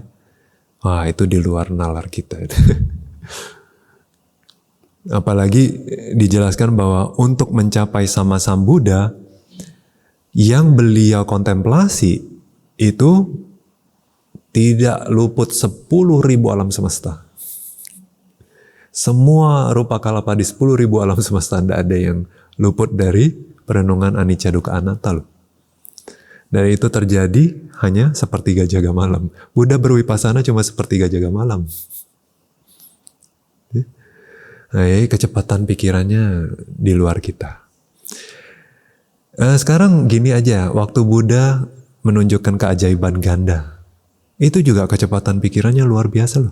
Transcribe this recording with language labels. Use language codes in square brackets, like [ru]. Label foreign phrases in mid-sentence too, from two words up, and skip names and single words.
[id] Wah, itu di luar nalar kita. Apalagi dijelaskan bahwa untuk mencapai sama Sambuddha yang beliau kontemplasi itu tidak luput 10.000 alam semesta. Semua [pi] rupa kalapa [id] di 10.000 alam semesta tidak ada yang luput dari perenungan [pi] anicca dukkha anatta [id] loh. Dan itu terjadi hanya sepertiga jaga malam. Buddha berwipasana cuma sepertiga jaga malam. Nah, kecepatan pikirannya di luar kita. Sekarang gini aja, waktu Buddha menunjukkan keajaiban ganda, itu juga kecepatan pikirannya luar biasa loh.